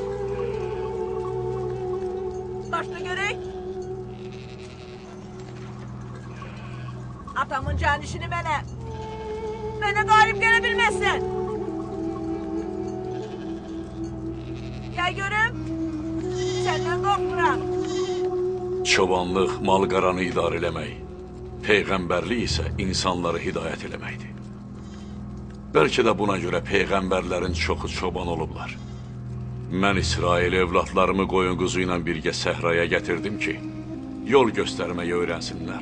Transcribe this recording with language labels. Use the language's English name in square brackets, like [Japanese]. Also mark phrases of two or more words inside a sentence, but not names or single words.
[Azerbaijani] Başla görek. [Turkish] Atamın canişini bana. Bana galip gelebilmezsin. Gel görüm. Senden korkmuram. [Azerbaijani] Çobanlıq mal-qaranı idarə eləmək, peyğəmbərlik isə insanları hidayət eləməkdir. Bəlkə də buna görə peyğəmbərlərin çoxu çoban olublar. Mən İsrail evlatlarımı qoyun quzu ilə birgə səhraya gətirdim ki, yol göstərməyi öyrənsinlər.